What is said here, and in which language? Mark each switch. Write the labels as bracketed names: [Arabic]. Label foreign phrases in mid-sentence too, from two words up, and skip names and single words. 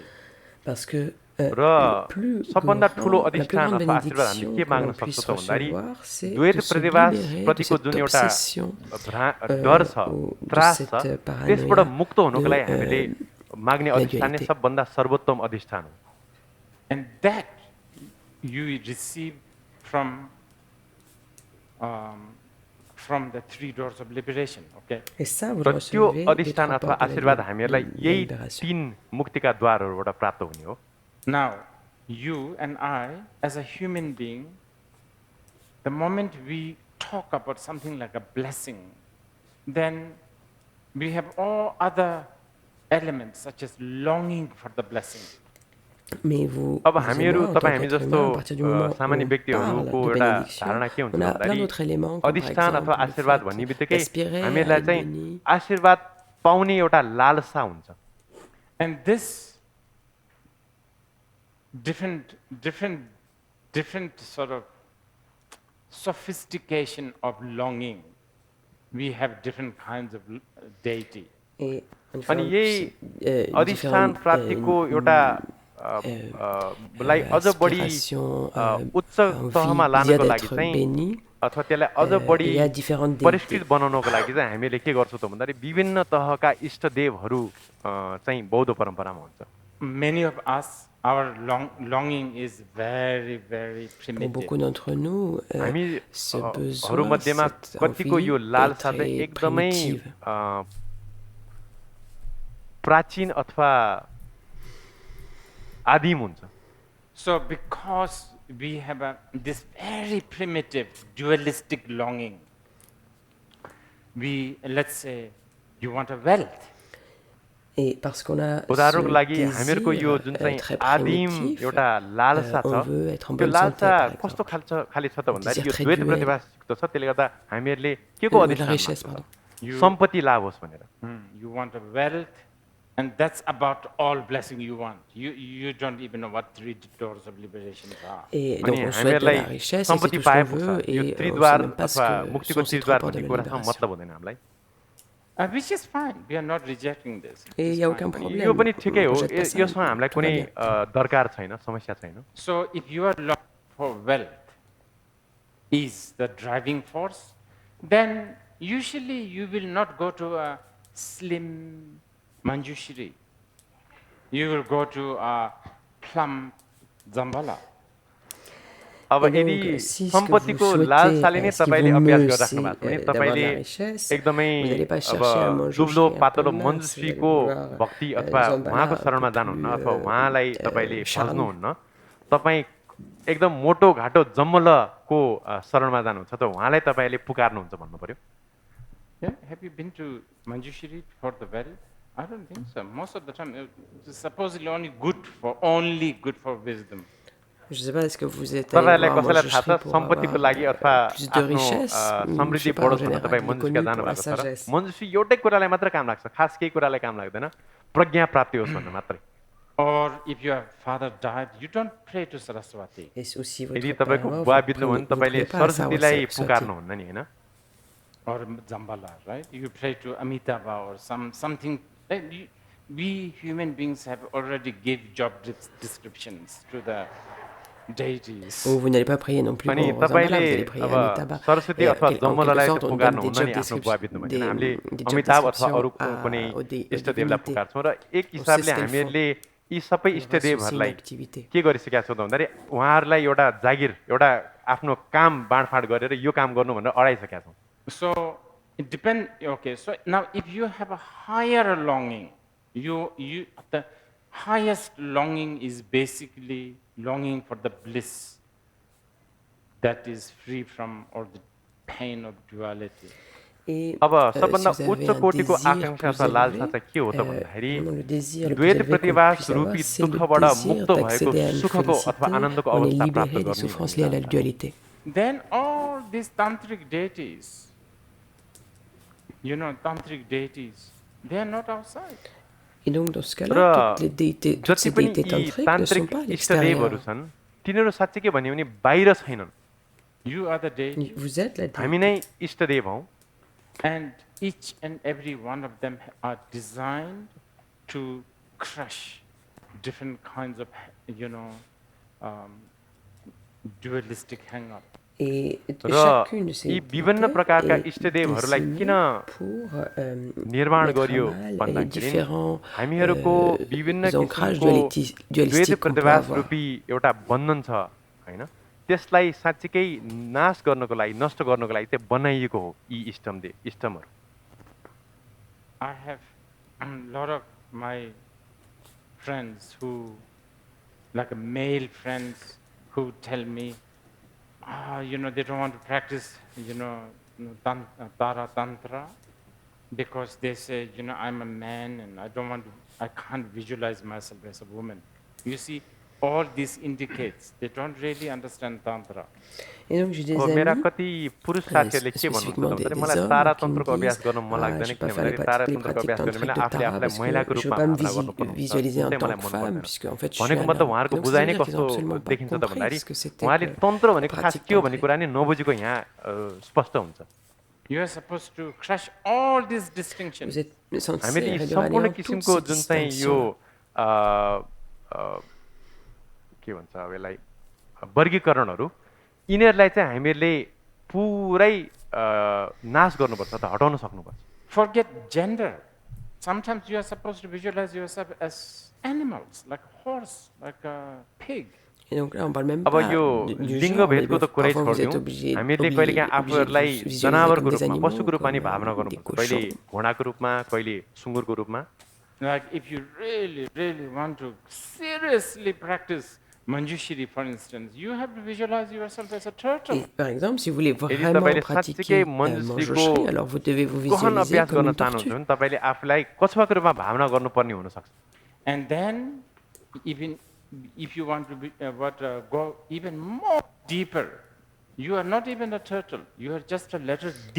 [French] Parce que [Nepali] र सबभन्दा ठुलो [French] la plus [Nepali] अधिष्ठान [French] grande [Nepali] अथवा आशीर्वाद हामीले [French] bénédiction [Nepali] के [French] que [Nepali] माग्न [French] l'on puisse [Nepali] सक्छौँ त भन्दाखेरि [French] recevoir, c'est [Nepali] द्वैत [French] de se [Nepali] प्रतिभास [French] libérer de [Nepali] प्रतिको [French] cette [Nepali] जुन एउटा [French] obsession, [Nepali] डर छ, [French] ou de [Nepali] त्रास छ, [French] cette paranoïa [Nepali] त्यसबाट मुक्त हुनुको [French] de, [Nepali] लागि हामीले माग्ने [French] la [Nepali] अधिष्ठान नै [French] dualité. [Nepali] सबभन्दा सर्वोत्तम अधिष्ठान हो. [English] And that you receive from the three doors of liberation, okay? [French] Et ça, vous [Nepali] र [French] le [Nepali] त्यो [French] recevez des [Nepali] अधिष्ठान [French] trois [Nepali] अथवा [French] portes de [Nepali] आशीर्वाद [French] la [Nepali] हामीहरूलाई यही [French] libération. [Nepali] तीन मुक्तिका द्वारहरूबाट प्राप्त हुने हो. [English] Now, you and I, as a human being, the moment we talk about something like a blessing, then we have all other elements such as longing for the blessing. [French] Mais vous, [Nepali] अब [French] vous et [Nepali] हामीहरू [French] moi, en tant [Nepali] तपाईँ हामी [French] qu'être [Nepali] जस्तो [French] humain, à partir du moment où [Nepali] सामान्य [French] on [Nepali] व्यक्तिहरूको [French] parle de [Nepali] एउटा [French] bénédiction, [Nepali] धारणा के हुन्छ [French] on a plein [Nepali] भन्दाखेरि [French] d'autres éléments, comme par [Nepali] अधिष्ठान अथवा [French] exemple le [Nepali] आशीर्वाद [French] fait [Nepali] भन्ने बित्तिकै [French] d'aspirer à [Nepali] हामीलाई [French] être [Nepali] चाहिँ [French] béni. [Nepali] आशीर्वाद पाउने एउटा लालसा हुन्छ. [English] And this different sort of sophistication of longing, we have different kinds of deity. [French] Et [Nepali] अनि यही अधिष्ठान प्राप्तिको एउटा लाई अझ बढी उच्च तहमा लानको लागि चाहिँ अथवा त्यसलाई अझ बढी परिष्कृत बनाउनको लागि चाहिँ हामीले के गर्छौँ त भन्दाखेरि विभिन्न तहका इष्टदेवहरू चाहिँ बौद्ध परम्परामा हुन्छ. [English] Many of us our longing is very, very [French] Pour [English] primitive. [French] beaucoup d'entre nous, ce besoin, [Nepali] मध्येमा [French] cette [Nepali] कतिको [French] envie [Nepali] यो [French] est [Nepali] लालसा चाहिँ [French] très [Nepali] एकदमै [French] primitive. [Nepali] प्राचीन अथवा आदिम हुन्छ. [English] So because we have this very primitive dualistic longing, let's say you want a wealth. [French] Et parce qu'on a [Nepali] उदाहरणको [French] ce [Nepali] लागि हामीहरूको यो [French] désir [Nepali] जुन चाहिँ [French] très [Nepali] आदिम [French] primitif, [Nepali] एउटा लालसा [French] on [Nepali] छ [French] veut être en [Nepali] त्यो [French] bonne santé, [Nepali] लालसा [French] par [Nepali] कस्तो [French] exemple. [Nepali] खाली छ त भन्दाखेरि यो [French] désir très [Nepali] द्वैत [French] duel. [Nepali] प्रतिभासित छ. त्यसले गर्दा हामीहरूले के को [French] La [Nepali] अधिष्ठान [French] richesse, [Nepali] मान्छ [French] pardon. [Nepali] त? सम्पत्ति लाभ होस् भनेर. [English] You want a wealth, and that's about all blessing you want. You don't even know what 3 doors of liberation are. [French] Et donc [Nepali] अनि [French] on souhaite de la [Nepali] हामीहरूलाई [French] richesse, et c'est [Nepali] सम्पत्ति [French] tout ce [Nepali] पाए [French] qu'on veut, [Nepali] पुग्छ. यो [French] et on ne [Nepali] त्रिद्वार [French] sait même pas ce [Nepali] अथवा [French] que [Nepali] मुक्तिको [French] sont ces [Nepali] त्रिद्वार [French] 3 portes de [Nepali] भन्ने [French] la [Nepali] कुरासँग [French] libération. [Nepali] मतलब हुँदैन हामीलाई. [English] Which is fine. We are not rejecting this. [French] Et il n'y a aucun [Nepali] यो [French] problème. [Nepali] पनि [French] On [Nepali] ठिकै [French] ne [Nepali] हो. [French] rejette pas ça, [Nepali] यसमा हामीलाई [French] tout va [Nepali] कुनै [French] bien. [Nepali] दरकार छैन, समस्या छैन. [English] So if you are looking for wealth is the driving force, then usually you will not go to a slim Manjushri. You will go to a plump Zambala. [Nepali] अब [French] Et donc, [Nepali] यदि [French] si ce que vous [Nepali] सम्पत्तिको [French] souhaitez, [Nepali] लालसाले नै [French] ce qui [Nepali] तपाईँले [French] vaut [Nepali] अभ्यास [French] mieux, [Nepali] गरिराख्नु भएको छ भने [French] c'est d'avoir [Nepali] तपाईँले [French] la richesse. [Nepali] एकदमै [French] Vous n'allez pas [Nepali] अब [French] chercher un manjushri [Nepali] दुब्लो [French] un peu [Nepali] पातलो [French] mince, [Nepali] मञ्जुश्रीको [French] vous allez vouloir, [Nepali] भक्ति अथवा [French] Zambala [Nepali] उहाँको [French] un [Nepali] शरणमा [French] peu [Nepali] जानुहुन्न [French] plus, [Nepali] अथवा उहाँलाई तपाईँले [French] charnu. [Nepali] भज्नुहुन्न. तपाईँ एकदम मोटो घाटो जम्मलको शरणमा जानुहुन्छ त उहाँलाई तपाईँले पुकार्नुहुन्छ भन्नु पर्यो. [English] Yeah, have you been to Manjushri for the wealth? I don't think so. Most of the time, it's supposedly only good for wisdom. [French] Je ne sais pas, est-ce que vous êtes allé [Nepali] तपाईँहरूलाई [French] voir un [Nepali] कसैलाई थाहा [French] manjushri [Nepali] छ [French] pour [Nepali] सम्पत्तिको [French] avoir [Nepali] लागि अथवा [French] plus de [Nepali] आफ्नो [French] richesse? Je [Nepali] समृद्धि [French] sais pas, en [Nepali] बढोस् भनेर [French] général, [Nepali] तपाईँ [French] il est [Nepali] मञ्जुश्रीका [French] connu [Nepali] जानु [French] pour la [Nepali] भएको छ र [French] sagesse. [Nepali] मञ्जुश्री एउटै कुरालाई मात्र काम लाग्छ, खास केही कुरालाई काम लाग्दैन, प्रज्ञा प्राप्ति होस् भनेर मात्रै. [English] Or if your father died, you don't pray to Saraswati. [French] Et aussi [Nepali] यदि [French] votre [Nepali] तपाईँको [French] père, [Nepali] बुवा [French] vous [Nepali] बित्नु भने [French] ne [Nepali] तपाईँले [French] priez pas à [Nepali] सरस्वतीलाई [French] Saraswati. [Nepali] पुकार्नुहुन्न नि होइन. [English] Or Zambala, right? You pray to Amitabha or something. We human beings have already give job descriptions to the deities. [French] Ou vous n'allez pas prier non plus [Nepali] अनि [French] pour Zambala, vous [Nepali] तपाईँले [French] allez prier [Nepali] अब [French] à Amitabha. [Nepali] सरस्वती [French] Et [Nepali] अथवा [French] en quelque [Nepali] जम्मलालाई [French] sorte, [Nepali] चाहिँ [French] on donne des [Nepali] पुकार्नुहुन्न नि [French] job [Nepali] आफ्नो बुवा बित्नु भने. हामीले [French] des job [Nepali] अमिताभ अथवा [French] descriptions [Nepali] अरू [French] à- [Nepali] कुनै [French] aux [Nepali] इष्टदेवलाई [French] divinités. [Nepali] पुकार्छौँ र एक [French] On [Nepali] हिसाबले [French] sait ce qu'elles [Nepali] हामीहरूले यी सबै [French] Il y aura ceci une [Nepali] इष्टदेवहरूलाई [French] activité. [Nepali] के गरिसकेका छौँ त भन्दाखेरि उहाँहरूलाई एउटा जागिर एउटा आफ्नो काम बाँडफाँड गरेर यो काम गर्नु भनेर अडाइसकेका छौँ. [English] So it depends. Okay, so now if you have a higher longing, the highest longing is basically longing for the bliss that is free from all the pain of duality. [French] Et [Nepali] अब [French] si [Nepali] सबभन्दा [French] vous avez [Nepali] उच्च [French] un [Nepali] कोटिको [French] désir [Nepali] आकाङ्क्षा [French] plus [Nepali] अथवा लालसा [French] élevé, [Nepali] चाहिँ के हो त भन्दाखेरि [French] vraiment le désir le plus [Nepali] द्वैत [French] élevé qu'on [Nepali] प्रतिभास [French] puisse avoir, [Nepali] रूपी [French] c'est le [Nepali] दुःखबाट [French] désir [Nepali] मुक्त भएको [French] d'accéder à une [Nepali] सुखको अथवा [French] félicité, [Nepali] आनन्दको [French] on est [Nepali] अवस्था प्राप्त [French] libéré des [Nepali] गर्ने [French] souffrances liées à la dualité. [English] Then all these tantric deities, tantric deities, they are not outside. [French] Et donc dans ce [Nepali] र [French] cas-là, toutes [Nepali] जति [French] ces [Nepali] पनि [French] déités [Nepali] यी [French] tantriques ne sont [Nepali] तान्त्रिक [French] pas à [Nepali] इष्टदेवहरू [French] l'extérieur. [Nepali] छन् तिनीहरू साँच्चै के भन्यो भने बाहिर छैनन्. [English] You are the deity. [French] Vous êtes la [Nepali] हामी [French] déité. [Nepali] नै इष्टदेव हौँ. [English] And each and every one of them are designed to crush different kinds of, dualistic hang-up. [French] Et [Nepali] र [French] chacune de ces [Nepali] यी विभिन्न [French] déités [Nepali] प्रकारका [French] est [Nepali] इष्टदेवहरूलाई किन [French] dessinée pour [Nepali] निर्माण [French] mettre à [Nepali] गरियो [French] mal les [Nepali] भन्दाखेरि [French] différents [Nepali] हामीहरूको विभिन्न [French] ancrages [Nepali] किसिमको द्वैत [French] dualistiques qu'on peut [Nepali] प्रतिभास [French] avoir. [Nepali] रूपी एउटा बन्धन छ होइन, त्यसलाई साँच्चीकै नाश गर्नको लागि नष्ट गर्नको लागि चाहिँ बनाइएको हो यी इष्टमहरू. [English] I have a lot of my friends who, like male friends, who tell me, they don't want to practice, Tara Tantra, because they say, I'm a man and I can't visualize myself as a woman. You see, all this indicates they don't really understand Tantra. [French] Et donc j'ai des [Nepali] अब मेरा [French] amis, [Nepali] कति पुरुष साथीहरूले के भन्नुहुन्छ [French] spécifiquement [Nepali] भन्दाखेरि [French] des [Nepali] मलाई [French] hommes [Nepali] तारातन्त्रको [French] qui me [Nepali] अभ्यास [French] disent, [Nepali] गर्न मन लाग्दैन [French] je peux pas faire [Nepali] किनभने [French] les [Nepali] तारातन्त्रको [French] pratiques [Nepali] अभ्यास गर्ने [French] tantriques [Nepali] बेला [French] de [Nepali] आफूले [French] Tara [Nepali] आफूलाई [French] parce [Nepali] महिलाको [French] que je veux [Nepali] रूपमा [French] pas me [Nepali] भावना गर्नुपर्ने हुन्छ. [French] visualiser en [Nepali] त्यसै [French] tant [Nepali] मलाई [French] que [Nepali] मन [French] femme [Nepali] पर्दैन. [French] puisque en fait je suis [Nepali] भनेको [French] un [Nepali] मतलब [French] homme. [Nepali] उहाँहरूको [French] Donc ça [Nepali] बुझाइ [French] veut [Nepali] नै [French] dire qu'ils [Nepali] कस्तो [French] ont absolument pas [Nepali] देखिन्छ त [French] compris [Nepali] भन्दाखेरि [French] ce que c'était [Nepali] उहाँले [French] que [Nepali] तन्त्र भनेको खास [French] pratique [Nepali] के हो भन्ने [French] tantrique. [Nepali] कुरा नि नबुझेको यहाँ स्पष्ट हुन्छ. [English] You are supposed to crush all these distinctions. [French] Vous êtes censé [Nepali] हामीले यी [French] réduire à [Nepali] सम्पूर्ण [French] néant toutes [Nepali] किसिमको [French] ces [Nepali] जुन चाहिँ यो [French] distinctions. [Nepali] के भन्छ अब यसलाई वर्गीकरणहरू यिनीहरूलाई चाहिँ हामीहरूले पुरै नाश गर्नुपर्छ त हटाउन सक्नुपर्छ. [English] Forget gender. Sometimes you are supposed to visualize yourself as animals, like a horse, like a pig. [French] Et donc là, on parle même [Nepali] अब [French] pas [Nepali] यो [French] du [Nepali] लिङ्ग [French] genre, mais [Nepali] भेदको त कुरै [French] parfois vous êtes [Nepali] छोडिदिउँ हामीले कहिलेकाहीँ [French] obligé de [Nepali] आफूहरूलाई [French] vous visualiser [Nepali] जनावरको [French] comme des [Nepali] रूपमा [French] animaux, [Nepali] पशुको रूपमा नि [French] comme [Nepali] भावना [French] des [Nepali] गर्नुपर्छ कहिले [French] cochons. [Nepali] घोडाको रूपमा कहिले सुँगुरको रूपमा [English] Like if you really want to seriously practice Manjushri, for instance, you have to visualize yourself as a turtle. [French] Et par exemple, si vous voulez [Nepali] यदि [French] vraiment [Nepali] तपाईँले [French] pratiquer [Nepali] साँच्चीकै मञ्जुश्रीको [French] Manjushri, alors vous devez vous [Nepali] गहन [French] visualiser [Nepali] अभ्यास [French] comme [Nepali] गर्न [French] une [Nepali] चाहनुहुन्छ [French] tortue. [Nepali] भने तपाईँले आफूलाई कछुवाको रूपमा भावना गर्नुपर्ने हुनसक्छ [English] And then, even if you want to go even more deeper, you are not even a turtle, you are just a letter D.